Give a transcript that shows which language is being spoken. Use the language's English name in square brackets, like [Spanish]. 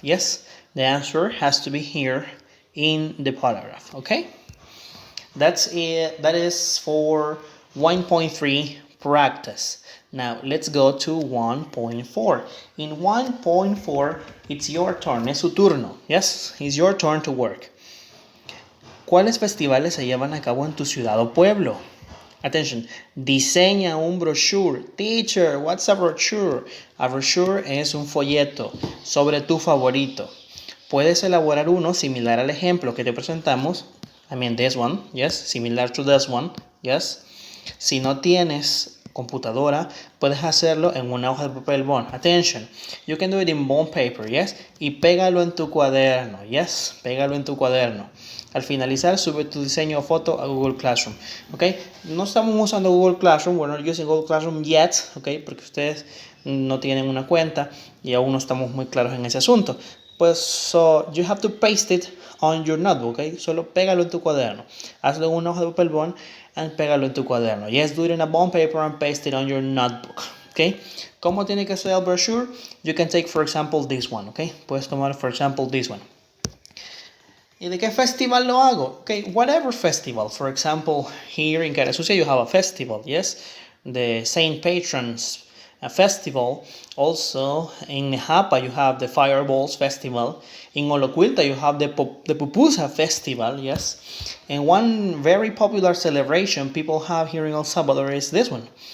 [English] Yes, the answer has to be here in the paragraph. Okay, that's it. That is for 1.3 practice. Now let's go to 1.4. In 1.4, it's your turn. [Spanish] Es su turno. [English] Yes, it's your turn to work. [Spanish] ¿Cuáles festivales se llevan a cabo en tu ciudad o pueblo? Attention. Diseña un brochure. [English] Teacher, what's a brochure? [Spanish] A brochure es un folleto sobre tu favorito. Puedes elaborar uno similar al ejemplo que te presentamos. [English] I mean this one, yes, similar to this one, yes. [Spanish] Si no tienes computadora, puedes hacerlo en una hoja de papel bond. [English] Attention, you can do it in bond paper, yes? [Spanish] Y pégalo en tu cuaderno, yes? Pégalo en tu cuaderno. Al finalizar, sube tu diseño o foto a Google Classroom, ¿ok? No estamos usando Google Classroom, [English] we're not using Google Classroom yet, [Spanish] ¿ok? Porque ustedes no tienen una cuenta y aún no estamos muy claros en ese asunto. [English] Pues, so, you have to paste it on your notebook, ¿ok? [Spanish] Solo pégalo en tu cuaderno. Hazlo en una hoja de papel bond and pégalo en tu cuaderno. [English] Yes, do it in a bond paper and paste it on your notebook, ¿ok? [Spanish] ¿Cómo tiene que ser el brochure? [English] You can take, for example, this one, ¿ok? [Spanish] Puedes tomar, [English] for example, this one. [Spanish] ¿Y de qué festival lo hago? [English] Okay, whatever festival. For example, here in Carasucia you have a festival, yes? The Saint Patrons festival. Also, in Japa you have the Fireballs festival. In Olocuilta you have the Pupusa festival, yes? And one very popular celebration people have here in El Salvador is this one.